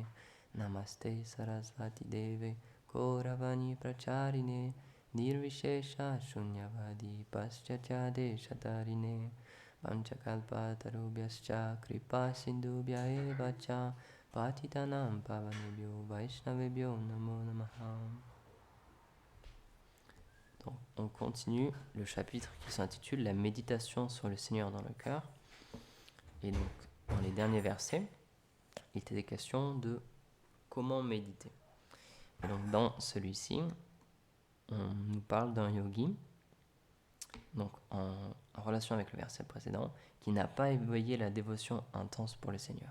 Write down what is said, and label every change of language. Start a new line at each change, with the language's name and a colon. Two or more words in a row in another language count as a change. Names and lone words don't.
Sanskrit: नमस्ते सरस्वती देवे गौरवाणी प्रचारिणे निर्विशेष शून्यवादि पश्चचादे शतारिणे. पञ्चकल्पतरुभ्यश्च कृपा सिन्धुभ्य एव च पतितानाम् पावनेभ्यो वैष्णवेभ्यो नमो नमः.
French: Donc, on continue le chapitre qui s'intitule La méditation sur le Seigneur dans le cœur. Et donc, dans les derniers versets, il était question de comment méditer. Et donc, dans celui-ci, on nous parle d'un yogi, donc en relation avec le verset précédent, qui n'a pas éveillé la dévotion intense pour le Seigneur.